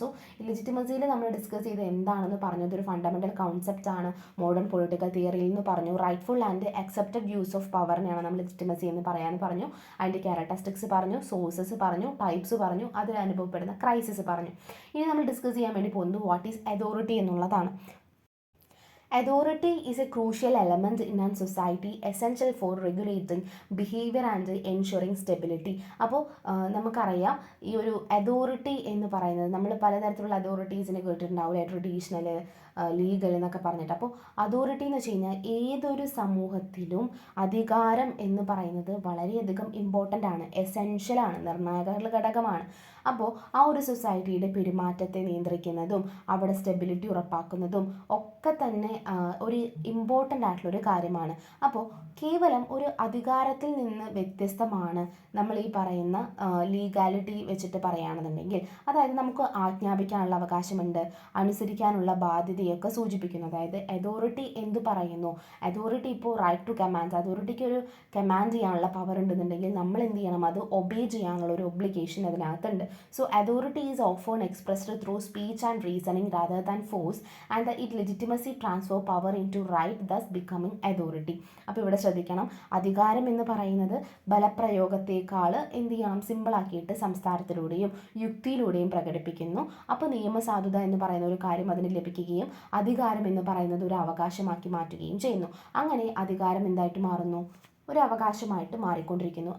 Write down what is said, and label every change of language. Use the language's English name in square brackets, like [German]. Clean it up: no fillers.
[Malayalam] So ഈ ലെജിറ്റിമസിയിൽ നമ്മൾ discuss ചെയ്ത് എന്താണെന്ന് പറഞ്ഞത് ഒരു ഫണ്ടമെൻ്റൽ കോൺസെപ്റ്റാണ് മോഡേൺ പൊളിറ്റിക്കൽ തിയറിയിൽ നിന്ന് പറഞ്ഞു. [English] rightful and accepted use of [Malayalam] പവറിനെയാണ് നമ്മൾ ലെജിറ്റിമസി എന്ന് പറയാൻ പറഞ്ഞു. അതിൻ്റെ ക്യാരക്ടറിസ്റ്റിക്സ് പറഞ്ഞു, സോഴ്സസ് പറഞ്ഞു, ടൈപ്സ് പറഞ്ഞു, അതിൽ അനുഭവപ്പെടുന്ന ക്രൈസിസ് പറഞ്ഞു. ഇനി നമ്മൾ ഡിസ്കസ് ചെയ്യാൻ വേണ്ടി പോകുന്നത് [English] what is authority [Malayalam] എന്നുള്ളതാണ്. [English] Authority is a crucial element in a society, essential for regulating behavior and ensuring stability. [Malayalam] അപ്പോൾ നമുക്കറിയാം ഈ ഒരു അതോറിറ്റി എന്ന് പറയുന്നത് നമ്മൾ പലതരത്തിലുള്ള അതോറിറ്റീസിനെ കേട്ടിട്ടുണ്ടാവില്ല, ട്രഡീഷണൽ, ലീഗൽ എന്നൊക്കെ പറഞ്ഞിട്ട്. അപ്പോൾ അതോറിറ്റി എന്ന് വെച്ച് കഴിഞ്ഞാൽ ഏതൊരു സമൂഹത്തിലും അധികാരം എന്ന് പറയുന്നത് വളരെയധികം ഇമ്പോർട്ടൻ്റ് ആണ്, എസെൻഷ്യലാണ്, നിർണായക ഘടകമാണ്. അപ്പോൾ ആ ഒരു സൊസൈറ്റിയുടെ പെരുമാറ്റത്തെ നിയന്ത്രിക്കുന്നതും അവിടെ സ്റ്റെബിലിറ്റി ഉറപ്പാക്കുന്നതും ഒക്കെ തന്നെ ഒരു ഇമ്പോർട്ടൻ്റ് ആയിട്ടുള്ളൊരു കാര്യമാണ്. അപ്പോൾ കേവലം ഒരു അധികാരത്തിൽ നിന്ന് വ്യത്യസ്തമാണ് നമ്മൾ ഈ പറയുന്ന ലീഗാലിറ്റി വെച്ചിട്ട് പറയുകയാണെന്നുണ്ടെങ്കിൽ, അതായത് നമുക്ക് ആജ്ഞാപിക്കാനുള്ള അവകാശമുണ്ട്, അനുസരിക്കാനുള്ള ബാധ്യതയൊക്കെ സൂചിപ്പിക്കുന്നു. അതായത് അതോറിറ്റി എന്ത് പറയുന്നു, അതോറിറ്റി ഇപ്പോൾ [English] right to command, [Malayalam] അതോറിറ്റിക്ക് ഒരു കമാൻഡ് ചെയ്യാനുള്ള പവർ ഉണ്ടെന്നുണ്ടെങ്കിൽ നമ്മൾ എന്ത് ചെയ്യണം, അത് ഒബേ ചെയ്യാനുള്ള ഒരു ഒബ്ലിഗേഷൻ അതിനകത്തുണ്ട്. [English] So authority is often expressed through speech and reasoning rather than force, and it legitimacy transfer power into right, thus becoming authority. [Malayalam] അപ്പോൾ ഇവിടെ ശ്രദ്ധിക്കണം, അധികാരം എന്ന് പറയുന്നത് ബലപ്രയോഗത്തേക്കാൾ എന്ത് ചെയ്യണം, സിമ്പിളാക്കിയിട്ട് സംസ്കാരത്തിലൂടെയും യുക്തിയിലൂടെയും പ്രകടിപ്പിക്കുന്നു. അപ്പോൾ നിയമസാധുത എന്ന് പറയുന്ന ഒരു കാര്യം അതിന് ലഭിക്കുകയും അധികാരം എന്ന് പറയുന്നത് ഒരു അവകാശമാക്കി മാറ്റുകയും ചെയ്യുന്നു. അങ്ങനെ അധികാരം എന്തായിട്ട് മാറുന്നു, ഒരു അവകാശമായിട്ട് മാറിക്കൊണ്ടിരിക്കുന്നു.